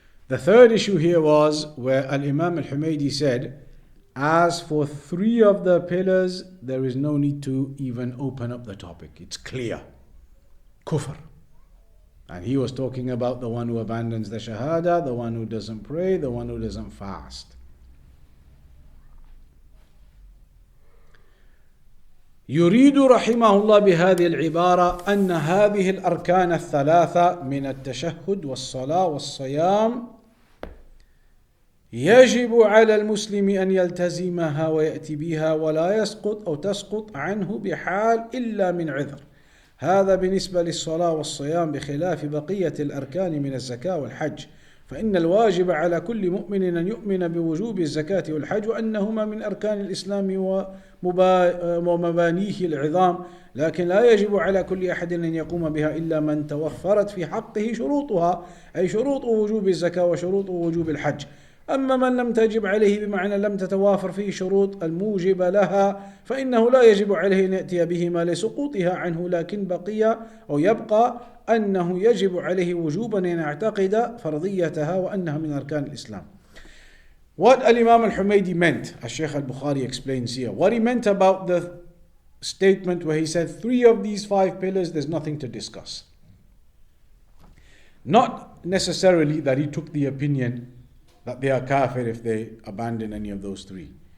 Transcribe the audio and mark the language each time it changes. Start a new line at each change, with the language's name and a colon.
English: The third issue here was where Al-Imaam Al-Humaydi said, as for three of the pillars, there is no need to even open up the topic. It's clear. Kufr. And he was talking about the one who abandons the Shahada, the one who doesn't pray, the one who doesn't fast.
Arabic: يريد رحمه الله بهذه العبارة أن هذه الأركان الثلاثة من التشهد والصلاة والصيام يجب على المسلم أن يلتزمها ويأتي بها ولا يسقط أو تسقط عنه بحال إلا من عذر. هذا بالنسبة للصلاة والصيام بخلاف بقية الأركان من الزكاة والحج، فإن الواجب على كل مؤمن أن يؤمن بوجوب الزكاة والحج وأنهما من أركان الإسلام ومبانيه العظام، لكن لا يجب على كل أحد أن يقوم بها إلا من توفرت في حقه شروطها، أي شروط وجوب الزكاة وشروط وجوب الحج. أما من لم تجب عليه بمعنى لم تتوافر فيه شروط الموجبة لها فإنه لا يجب عليه أن يأتي بهما لسقوطها عنه، لكن يبقى أنه يجب عليه وجوبا أن يعتقد فرضيتها وأنها من أركان الإسلام.
English: What Al-Imam Al-Humaydi meant, as Shaykh Al-Bukhari explains here, what he meant about the statement where he said three of these five pillars there's nothing to discuss. Not necessarily that he took the opinion that they are kafir if they abandon any of those three.